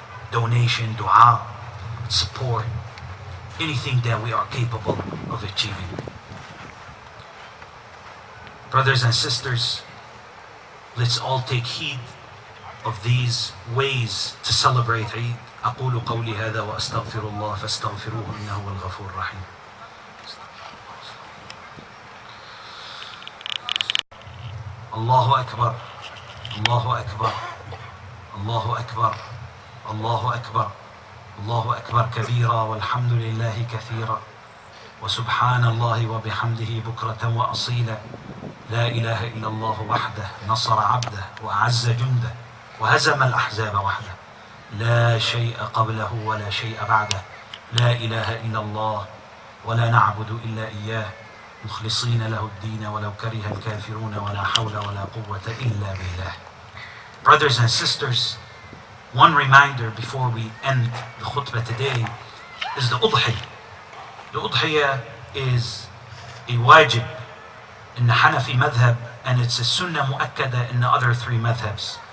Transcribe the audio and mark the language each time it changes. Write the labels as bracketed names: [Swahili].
[English] Donation, dua, support, anything that we are capable of achieving. Brothers and sisters, let's all take heed of these ways to celebrate Eid. [Arabic] أقول قولي هذا وأستغفر الله فاستغفروه إنه هو الغفور الرحيم. الله أكبر الله أكبر الله أكبر الله أكبر الله أكبر كبيرا والحمد لله كثيرا وسبحان الله وبحمده بكرة وأصيلا لا إله إلا الله وحده نصر عبده وأعز جنده وهزم الأحزاب وحده لا شيء قبله ولا شيء بعده لا إله إلا الله ولا نعبد إلا إياه مخلصين له الدين ولو كره الكافرون ولا حول ولا قوة إلا بالله. [English] Brothers and sisters, one reminder before we end the khutbah today is the udhiyah. The udhiyah is a wajib in the Hanafi madhab, and it's a sunnah mu'akkada in the other three madhabs.